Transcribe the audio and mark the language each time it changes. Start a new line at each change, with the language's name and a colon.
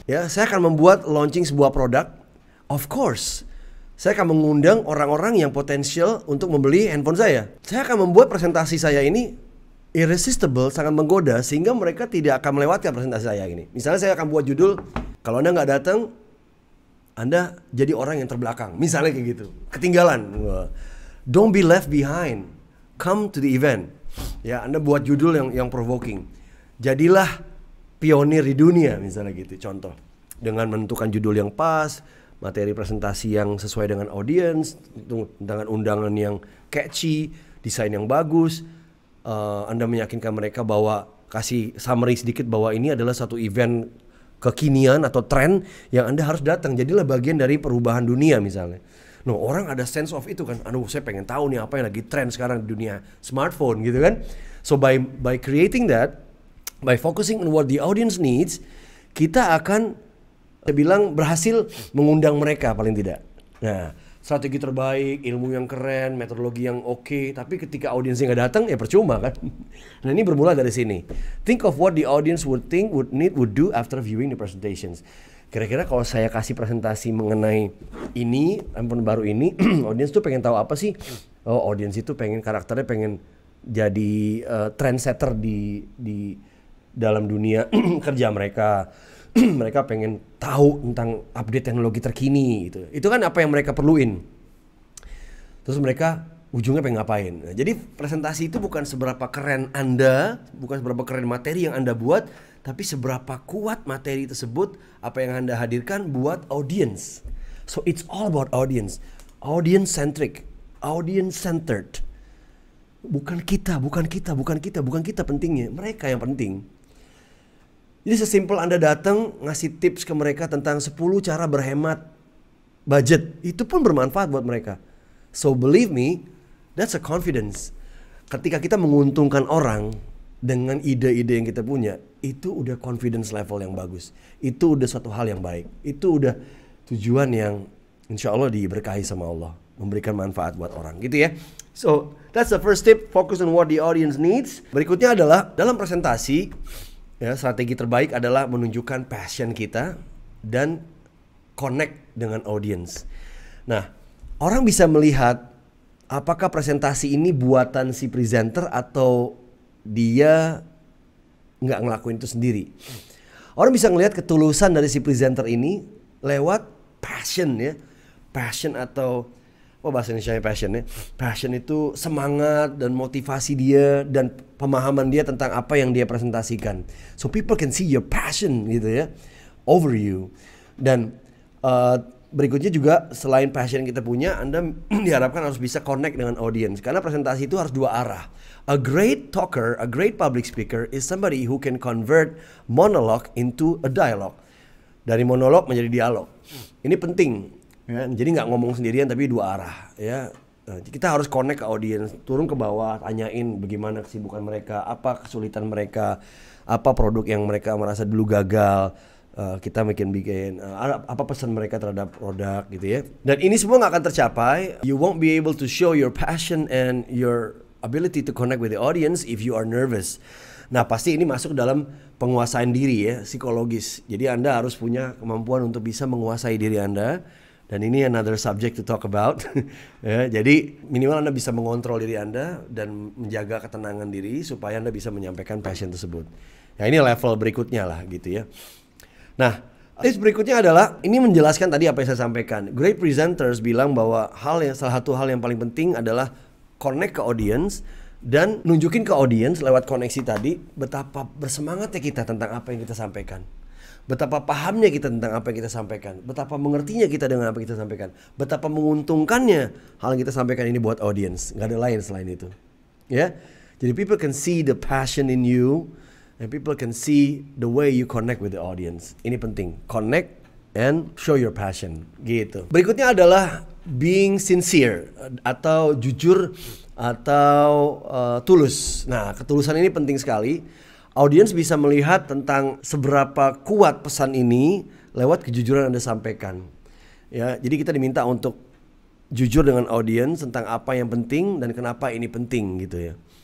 Indonesian: Ya, saya akan membuat launching sebuah produk.
English: Of course,
Indonesian: saya akan mengundang orang-orang yang potensial untuk membeli handphone saya. Saya akan membuat presentasi saya ini irresistible, sangat menggoda sehingga mereka tidak akan melewatkan presentasi saya ini. Misalnya saya akan buat judul, kalau Anda nggak datang, Anda jadi orang yang terbelakang, misalnya kayak gitu, ketinggalan.
English: Don't be left behind, come to the event.
Indonesian: Ya, Anda buat judul yang provoking. Jadilah pionir di dunia, misalnya gitu. Contoh, dengan menentukan judul yang pas, materi presentasi yang sesuai dengan audiens, dengan undangan yang catchy, desain yang bagus. Anda meyakinkan mereka bahwa kasih summary sedikit bahwa ini adalah satu event kekinian atau tren yang Anda harus datang. Jadilah bagian dari perubahan dunia misalnya. No, orang ada sense of itu kan. Aduh, saya pengen tahu nih apa yang lagi tren sekarang di dunia smartphone gitu kan.
English: So by creating that, by focusing on what the audience needs,
Indonesian: kita akan, saya bilang, berhasil mengundang mereka paling tidak. Nah, strategi terbaik, ilmu yang keren, metodologi yang oke, tapi ketika audiensnya nggak datang ya percuma kan. Nah, ini bermula dari sini.
English: Think of what the audience would think, would need, would do after viewing the presentations.
Indonesian: Kira-kira kalau saya kasih presentasi mengenai ini, handphone baru ini, audiens tuh pengen tahu apa sih? Oh, audiens itu pengen karakternya pengen jadi trendsetter di dalam dunia kerja mereka. Mereka pengen tahu tentang update teknologi terkini gitu. Itu kan apa yang mereka perluin. Terus mereka ujungnya pengen ngapain. Nah, jadi presentasi itu bukan seberapa keren Anda, bukan seberapa keren materi yang Anda buat, tapi seberapa kuat materi tersebut, apa yang Anda hadirkan buat audience.
English: So it's all about audience. Audience centric, audience centered.
Indonesian: Bukan kita pentingnya, mereka yang penting. Jadi sesimpel Anda datang ngasih tips ke mereka tentang 10 cara berhemat budget, itu pun bermanfaat buat mereka.
English: So believe me, that's a confidence.
Indonesian: Ketika kita menguntungkan orang dengan ide-ide yang kita punya, itu udah confidence level yang bagus. Itu udah suatu hal yang baik. Itu udah tujuan yang insya Allah diberkahi sama Allah, memberikan manfaat buat orang, gitu ya. So that's the first tip, focus on what the audience needs. Berikutnya adalah dalam presentasi, ya, strategi terbaik adalah menunjukkan passion kita dan connect dengan audience. Nah, orang bisa melihat apakah presentasi ini buatan si presenter atau dia nggak ngelakuin itu sendiri. Orang bisa ngelihat ketulusan dari si presenter ini lewat passion, ya. Passion atau bahasa Indonesia passion, ya. Passion itu semangat dan motivasi dia dan pemahaman dia tentang apa yang dia presentasikan.
English: So people can see your passion gitu ya over you.
Indonesian: Dan berikutnya juga selain passion kita punya, Anda diharapkan harus bisa connect dengan audience. Karena presentasi itu harus dua arah.
English: A great talker, a great public speaker is somebody who can convert monologue into a dialogue.
Indonesian: Dari monolog menjadi dialog. Ini penting. Ya, jadi nggak ngomong sendirian tapi dua arah. Ya, kita harus connect ke audience, turun ke bawah, tanyain bagaimana kesibukan mereka, apa kesulitan mereka, apa produk yang mereka merasa dulu gagal. Kita bikin apa pesan mereka terhadap produk gitu ya. Dan ini semua nggak akan tercapai.
English: You won't be able to show your passion and your ability to connect with the audience if you are nervous.
Indonesian: Nah, pasti ini masuk dalam penguasaan diri ya, psikologis. Jadi Anda harus punya kemampuan untuk bisa menguasai diri Anda. Dan ini
English: another subject to talk about.
Indonesian: Ya, jadi minimal Anda bisa mengontrol diri Anda dan menjaga ketenangan diri supaya Anda bisa menyampaikan passion tersebut. Nah, ini level berikutnya lah gitu ya. Nah, tips berikutnya adalah ini menjelaskan tadi apa yang saya sampaikan.
English: Great presenters
Indonesian: bilang bahwa salah satu hal yang paling penting adalah connect ke audience dan nunjukin ke audience lewat koneksi tadi betapa bersemangatnya kita tentang apa yang kita sampaikan. Betapa pahamnya kita tentang apa yang kita sampaikan. Betapa mengertinya kita dengan apa yang kita sampaikan. Betapa menguntungkannya hal yang kita sampaikan ini buat audience. Gak ada lain selain itu. Ya, jadi
English: people can see the passion in you. And people can see the way you connect with the audience.
Indonesian: Ini penting.
English: Connect and show your passion.
Indonesian: Gitu. Berikutnya adalah
English: being sincere
Indonesian: atau jujur atau tulus. Nah, ketulusan ini penting sekali. Audience bisa melihat tentang seberapa kuat pesan ini lewat kejujuran yang Anda sampaikan. Ya, jadi kita diminta untuk jujur dengan audience tentang apa yang penting dan kenapa ini penting gitu ya.